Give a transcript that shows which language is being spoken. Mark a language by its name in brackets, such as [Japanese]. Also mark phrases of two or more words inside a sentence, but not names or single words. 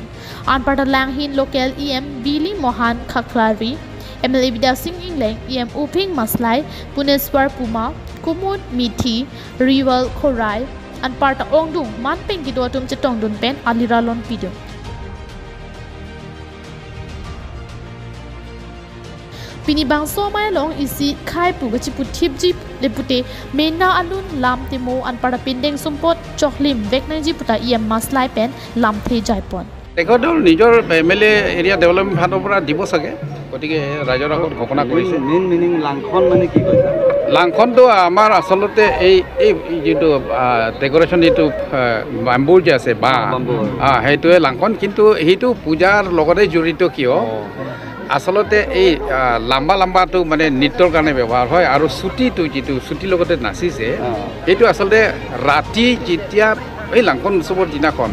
[Karbi] Anparta Langhin local EM Billy Mohan Khaklari MLA Vida Singh Ingleng EM Uping Maslai Puneswar Puma Kumud Mithi Rival Khorai Anparta Ongdung Man Peng Gidotum Chetongdun pen Aliralon Pidum. Pini bangso mai long isi khai pugachi puthipji lepute mena alun lam temo anparta pindeng sumpot choklim veknangji puta EM Maslai pen lam the jaipon. [Assamese] তেখেতৰ নিজৰ [English] MLA area development [Assamese] ফাণ্ডৰ পৰা দিব চাগে গতিকে ৰাইজৰ আগত ঘোষণা কৰিছে [English] main meaning [Assamese] লাংখন মানে কি কৈছে লাংখনটো আমাৰ আচলতে এই যিটো ডেকোৰেশ্যন যিটো বাম্বুৰ যে আছে বা সেইটোৱে লাংখন কিন্তু সেইটো পূজাৰ লগতে জড়িত কিয় আচলতে এই লম্বা লম্বাটো মানে নৃত্যৰ কাৰণে ব্যৱহাৰ হয় আৰু ছুটিটো যিটো ছুটিৰ লগতে নাচিছে এইটো আচলতে ৰাতি যেতিয়া এই লাংখন উৎসৱৰ দিনাখন